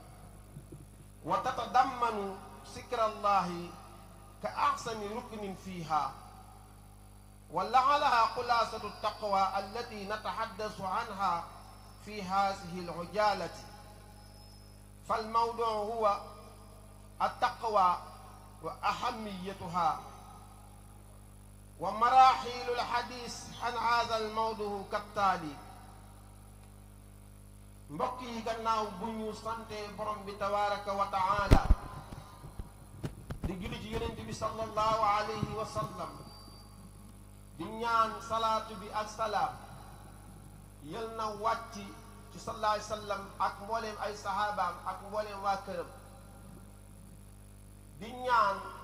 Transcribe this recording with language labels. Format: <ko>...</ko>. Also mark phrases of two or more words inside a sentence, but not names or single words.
<ar>وتتضمن ذكر الله كأحسن ركن فيها، ولعلها خلاصة التقوى التي نتحدث عنها في هذه العجالة. فالموضوع هو التقوى وأهميتها، ومراحل الحديث عن هذا الموضوع كالتالي.</ar> <wo>mbokk yi gannaaw bu ñu sante borom bi</wo> <ar>تبارك وتعالى</ar> <wo>di julli ci yonent bi</wo> <ar>صلى الله عليه وسلم,</ar> <wo>di ñaan salaatu bi ak salaam yal na wàcc ci</wo> <ar>صلى الله عليه وسلم</ar> <wo>ak mbooleem ay sahabaam ak mbooleem waa këram, di ñaan</wo>